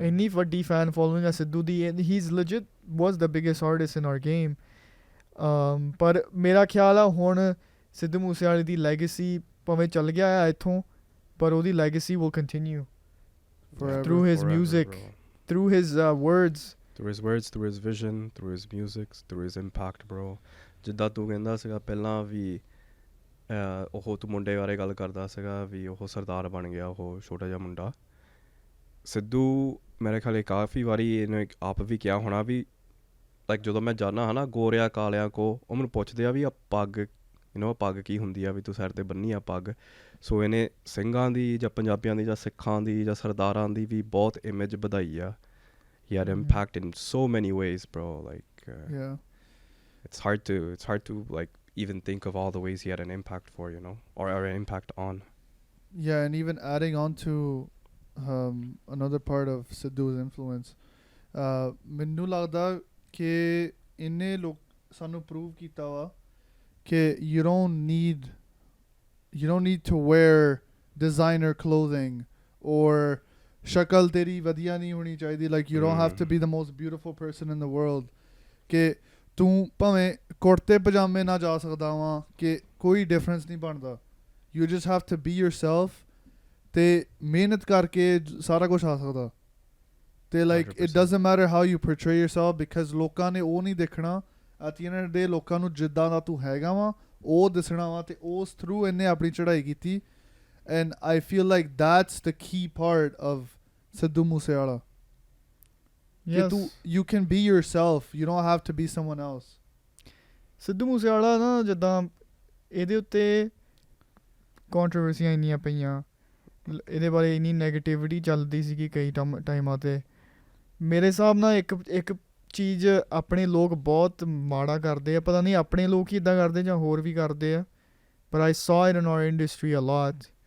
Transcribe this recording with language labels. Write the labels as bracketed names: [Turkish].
[Punjabi] ਇੰਨੀ ਵੱਡੀ fan following ਆ ਸਿੱਧੂ ਦੀ. [English] He is legit was the biggest artist in our game. [Punjabi] ਪਰ ਮੇਰਾ ਖਿਆਲ ਆ ਹੁਣ ਸਿੱਧੂ ਮੂਸੇਵਾਲੇ ਦੀ ਲੈਗੇਸੀ ਭਾਵੇਂ ਚੱਲ ਗਿਆ ਆ ਇੱਥੋਂ, ਪਰ ਉਹਦੀ legacy [English] Will continue through his music, through his words, through his vision, through his music, through his impact, bro. [Punjabi] ਜਿੱਦਾਂ ਤੂੰ ਕਹਿੰਦਾ ਸੀਗਾ ਪਹਿਲਾਂ ਵੀ ਉਹ ਤੂੰ ਮੁੰਡੇ ਬਾਰੇ ਗੱਲ ਕਰਦਾ ਸੀਗਾ ਵੀ ਉਹ ਸਰਦਾਰ ਬਣ ਗਿਆ, ਉਹ ਛੋਟਾ ਜਿਹਾ ਮੁੰਡਾ. ਸਿੱਧੂ ਮੇਰੇ ਖਿਆਲ ਕਾਫੀ ਵਾਰੀ ਇਹਨੇ ਆਪ ਵੀ ਕਿਹਾ ਹੋਣਾ ਵੀ ਲਾਈਕ ਜਦੋਂ ਮੈਂ ਜਾਂਦਾ ਹਾਂ ਨਾ ਗੋਰਿਆਂ ਕਾਲਿਆਂ ਕੋ ਉਹ ਮੈਨੂੰ ਪੁੱਛਦੇ ਆ ਵੀ ਆ ਪੱਗ ਪੱਗ ਕੀ ਹੁੰਦੀ ਆ ਵੀ ਤੂੰ ਸਿਰ 'ਤੇ ਬੰਨੀ ਆ ਪੱਗ ਸੋ ਇਹਨੇ ਸਿੰਘਾਂ ਦੀ ਜਾਂ ਪੰਜਾਬੀਆਂ ਦੀ ਜਾਂ ਸਿੱਖਾਂ ਦੀ ਜਾਂ ਸਰਦਾਰਾਂ ਦੀ ਵੀ ਬਹੁਤ ਇਮੇਜ ਵਧਾਈ ਆ [English] he had impact in so many ways bro like it's hard to like even think of all the ways he had an impact for or an impact on and even adding on to another part of Sidhu's influence [Punjabi] ਮੈਨੂੰ ਲੱਗਦਾ ਕਿ ਇਹਨੇ ਲੋਕ ਸਾਨੂੰ prove ਕੀਤਾ ਵਾ ਕਿ [English] you don't need to wear designer clothing or [Punjabi] ਸ਼ਕਲ ਤੇਰੀ ਵਧੀਆ ਨਹੀਂ ਹੋਣੀ ਚਾਹੀਦੀ [English] like you don't have to be the most beautiful person in the world [Punjabi] ਕਿ ਤੂੰ ਭਾਵੇਂ ਕੁੜਤੇ ਪਜਾਮੇ ਨਾਲ ਜਾ ਸਕਦਾ ਵਾਂ ਕਿ ਕੋਈ ਡਿਫਰੈਂਸ ਨਹੀਂ ਬਣਦਾ [English] you just have to be yourself [Punjabi] ਤੇ ਮਿਹਨਤ ਕਰਕੇ ਸਾਰਾ ਕੁਝ ਆ ਸਕਦਾ ਤੇ [English] like 100%. It doesn't matter how you portray yourself because [Punjabi] ਲੋਕਾਂ ਨੇ ਉਹ ਨਹੀਂ ਦੇਖਣਾ [English] at the end of the day [Punjabi] ਲੋਕਾਂ ਨੂੰ ਜਿੱਦਾਂ ਦਾ ਤੂੰ ਹੈਗਾ ਵਾਂ ਉਹ ਦੱਸਣਾ ਵਾ ਤੇ ਉਸ ਥਰੂ ਇਹਨੇ ਆਪਣੀ ਚੜ੍ਹਾਈ ਕੀਤੀ [English] and I feel like that's the key part of Sidhu Moosewala. Yes. You can be yourself. You don't have to be someone else. [Punjabi] Sidhu Moosewala ਨਾ ਜਿੱਦਾਂ ਇਹਦੇ ਉੱਤੇ ਕੰਟਰੋਵਰਸੀਆਂ ਇੰਨੀਆਂ ਪਈਆਂ ਇਹਦੇ ਬਾਰੇ ਇੰਨੀ ਨੈਗੇਟਿਵਿਟੀ ਚੱਲਦੀ ਸੀਗੀ ਕਈ ਟਾਈਮਾਂ 'ਤੇ ਮੇਰੇ ਹਿਸਾਬ ਨਾਲ ਇੱਕ ਚੀਜ਼ ਆਪਣੇ ਲੋਕ ਬਹੁਤ ਮਾੜਾ ਕਰਦੇ ਆ ਪਤਾ ਨਹੀਂ ਆਪਣੇ ਲੋਕ ਹੀ ਇੱਦਾਂ ਕਰਦੇ ਜਾਂ ਹੋਰ ਵੀ ਕਰਦੇ ਆ ਪਰ [English] I saw it in our industry a lot